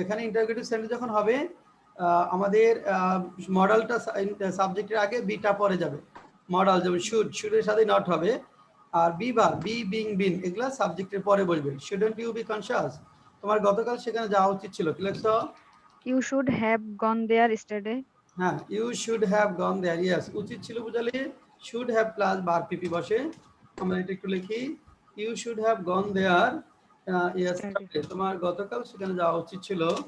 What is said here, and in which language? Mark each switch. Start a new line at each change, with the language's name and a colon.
Bangla: এখানে interrogative sentence যখন হবে আমাদের মডেলটা সাবজেক্টের আগে বিটা পরে যাবে। মডেল যেমন শুড এর সাথে নট হবে, আর B bar be being been এগুলা সাবজেক্টের পরে বলবে।
English: Shouldn't you be conscious.
Bangla: তোমার গতকাল সেখানে যাওয়া উচিত ছিল। কি লিখছো?
English: You should have gone there yesterday. হ্যাঁ, you should have gone there.
Bangla: Yes, উচিত ছিল বুঝালে শুড হ্যাভ প্লাস বার পিপি বসে। আমরা এটা একটু লিখি,
English: You should have gone there.
Bangla: Yes, তোমার গতকাল সেখানে যাওয়া উচিত ছিল।